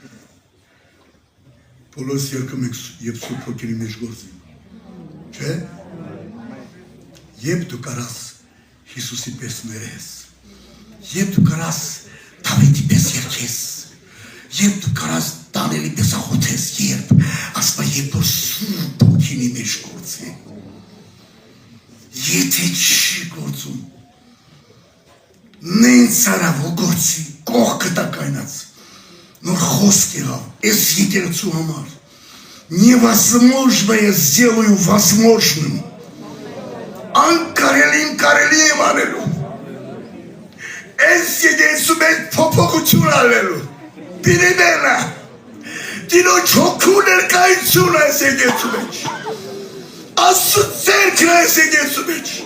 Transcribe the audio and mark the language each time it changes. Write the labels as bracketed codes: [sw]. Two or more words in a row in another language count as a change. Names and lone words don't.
[hy] բոլորս երկում ենք և Սուրբ Հոգի մեջ գործին, չէ, երբ դու կարաս Հիսուսի պես ներես, երբ դու կարաս Դավիթի պես երգես, երբ դու կարաս Դանիելի պես աղոթես, երբ, ասպա երբ որ Սուրբ Հոգի մեջ գործի, եթե չի գործում, նենց արավ ու գործի, կողքը տակայնած, նոր խոսք եղավ, ես եկեղեցու համար, [ru] невозможное сделаю возможным, [hy] անկարելին կարելի եմ անելու, ես եկեղեցու մեջ փոփոխություն անելու, պիրիմենա, դինոջ հոգու ներկայություն ես եկեղեցու մեջ, Աստծու ձեռքն ես եկեղեցու մեջ,